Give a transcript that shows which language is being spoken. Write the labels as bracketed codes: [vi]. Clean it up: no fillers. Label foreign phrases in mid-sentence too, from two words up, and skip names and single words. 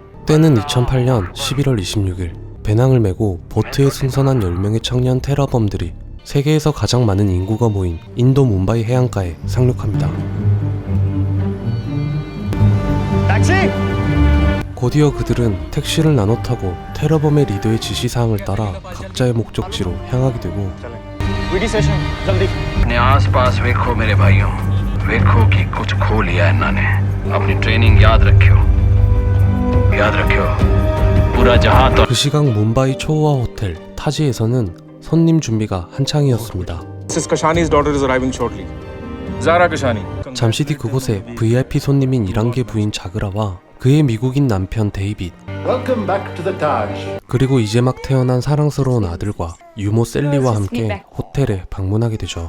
[ko] 때는 2008년 11월 26일 배낭을 메고 보트에 승선한 10명의 청년 테러범들이 세계에서 가장 많은 인구가 모인 인도 뭄바이 해안가에 상륙합니다. 곧이어 그들은 택시를 나눠 타고 테러범의 리더의 지시사항을 따라 각자의 목적지로 향하게 되고 [hi] अपने आसपास देखो मेरे भाइयों, देखो कि कुछ खो लिया है इन्होंने। अपनी ट्रेनिंग याद रखियो। पूरा जहां तो [ko] 그 시각 뭄바이 초호화 호텔 타지에서는 손님 준비가 한창이었습니다. [en] Mrs. Kashani's daughter is arriving shortly. Zara Kashani. [ko] 잠시 뒤 그곳에 VIP 손님인 이란계 부인 자그라와 그의 미국인 남편 데이빗, [en] Welcome back to the Taj. [ko] 그리고 이제 막 태어난 사랑스러운 아들과 유모 셀리와 함께 호텔에 방문하게 되죠.